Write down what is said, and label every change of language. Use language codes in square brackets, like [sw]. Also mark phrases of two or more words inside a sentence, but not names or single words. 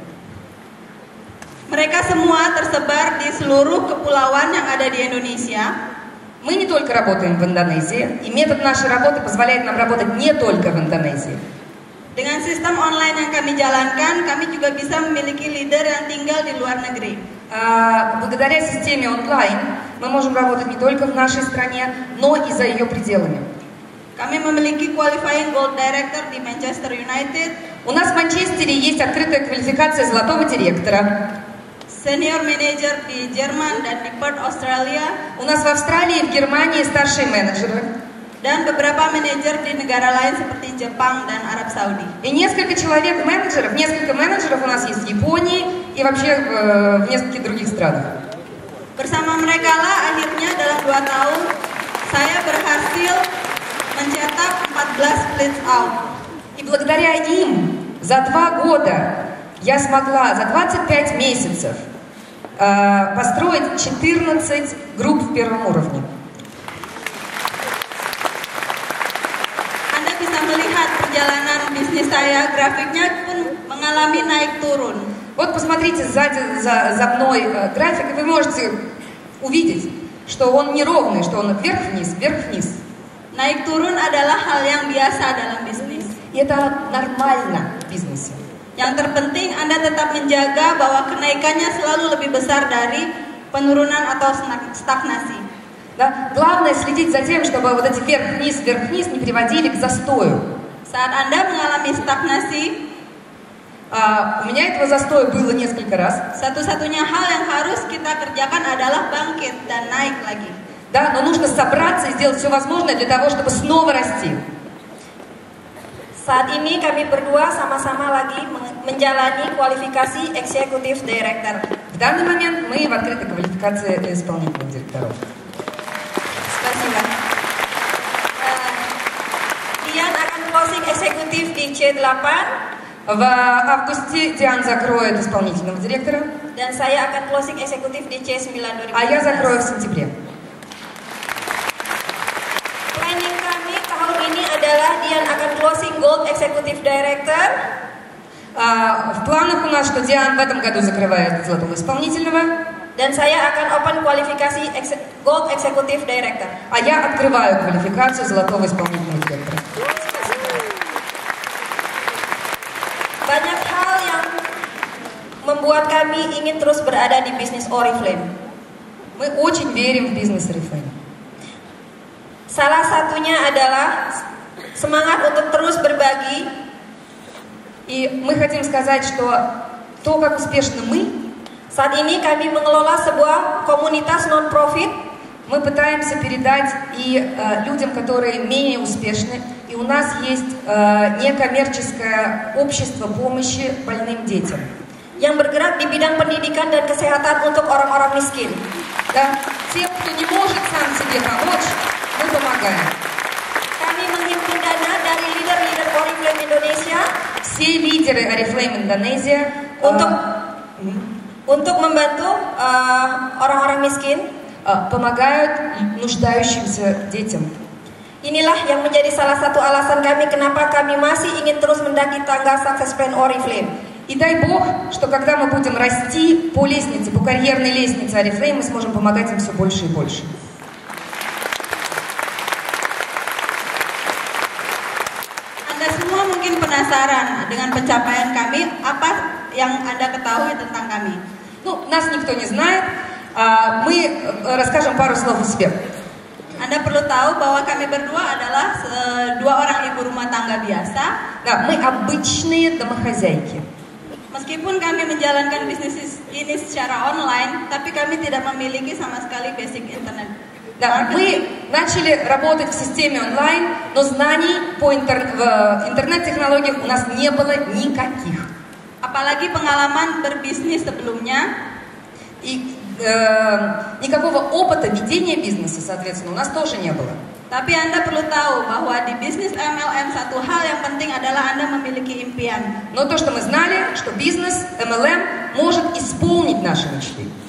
[id] Mereka semua tersebar di seluruh kepulauan yang ada di Indonesia. [ru] Мы не только работаем в Индонезии, и метод нашей работы позволяет нам работать не только в Индонезии. [id] Dengan sistem online yang kami jalankan, kami juga bisa memiliki leader yang tinggal di luar negeri. [ru] Благодаря системе онлайн мы можем работать не только в нашей стране, но и за ее пределами. [id] Kami memiliki qualifying gold director di Manchester United. [ru] У нас в Манчестере есть открытая квалификация золотого директора. [en] Senior manager [id] di Jerman dan di Perth, Australia. [ru] У нас в Австралии и в Германии старшие менеджеры. [id] Dan beberapa manajer di negara lain seperti Jepang dan Arab Saudi. [ru] И несколько менеджеров у нас есть в Японии и вообще в нескольких других странах. [id] Bersama mereka lah akhirnya dalam 2 tahun saya berhasil mencetak 14 [en] splits out. [ru] И благодаря им за 2 года я смогла за 25 месяцев построить 14 групп в первом уровне. [id] Anda bisa melihat perjalanan bisnis saya, grafiknya pun mengalami naik turun. [ru] Вот посмотрите сзади за мной график, и вы можете увидеть, что он неровный, что он вверх-вниз, вверх-вниз. [id] Naik turun adalah hal yang biasa dalam bisnis. [ru] И это нормально в бизнесе. [id] Yang terpenting Anda tetap menjaga bahwa kenaikannya selalu lebih besar dari penurunan atau stagnasi. [ru] Да? Главное следить за тем, чтобы вот эти вверх-вниз не приводили к застою. [id] Saat Anda mengalami stagnasi, [ru] у меня этого застоя было несколько раз. [id] Satu-satunya hal yang harus kita kerjakan adalah bangkit dan naik lagi. [ru] Да, но нужно собраться и сделать все возможное для того, чтобы снова расти. [id] Saat ini kami berdua sama-sama lagi menjalani kualifikasi eksekutif director. [ru] В данный момент мы в открытой квалификации исполнительных директоров. Spasiba. [id] Dian akan closing eksekutif di C8. [ru] В августе Диан закроет исполнительного директора. [id] Dan saya akan closing eksekutif di C9 2015. [ru] А я закрою в сентябре. [id] Planning kami tahun ini adalah Dian akan closing [en] Gold Executive Director. [ru] В планах у нас, что Диан в этом году закрывает золотого исполнительного. [id] Dan saya akan open kualifikasi [en] Gold Executive Director. [ru] А я открываю квалификацию золотого исполнительного директора. [id] Banyak hal yang membuat kami ingin terus berada di bisnis Oriflame. [ru] Мы очень верим в бизнес Oriflame. [id] Salah satunya adalah semangat untuk terus berbagi. [ru] И мы хотим сказать, что то, как успешны мы, [id] saat ini kami mengelola sebuah komunitas non-profit. [ru] Мы пытаемся передать и людям, которые менее успешны. И у нас есть некоммерческое общество помощи больным детям. [id] Yang bergerak di bidang pendidikan dan kesehatan untuk orang-orang miskin. [ru] Да? Тем, кто не может сам себе помочь, мы помогаем. [id] Kami menghimpun dana dari leader-leader Oriflame Indonesia. [ru] Все лидеры Oriflame Indonesia [id] untuk membantu orang-orang miskin, [ru] помогают нуждающимся детям. [id] Inilah yang menjadi salah satu alasan kami kenapa kami masih ingin terus mendaki tangga Success Plan Oriflame. [ru] И дай Бог, что когда мы будем расти по лестнице, по карьерной лестнице Oriflame, мы сможем помогать им все больше и больше. [id] Anda semua mungkin penasaran dengan pencapaian kami, apa yang Anda ketahui tentang kami? [ru] Ну, нас никто не знает. Мы расскажем пару слов о себе. [id] Anda perlu tahu bahwa kami berdua adalah 2 orang ibu rumah tangga biasa. [ru] Да, мы обычные домохозяйки. [id] Meskipun kami menjalankan bisnis ini secara online, tapi kami tidak memiliki sama sekali [en] basic internet. [ru] Да, мы начали работать в системе онлайн, но знаний в интернет-технологиях у нас не было никаких. [id] Apalagi pengalaman berbisnis sebelumnya. [ru] И никакого опыта ведения бизнеса, соответственно, у нас тоже не было. [id] Tapi Anda perlu tahu bahwa di bisnis MLM satu hal yang penting adalah Anda memiliki impian. [ru] Но то, что мы знали, что бизнес MLM может исполнить наши мечты.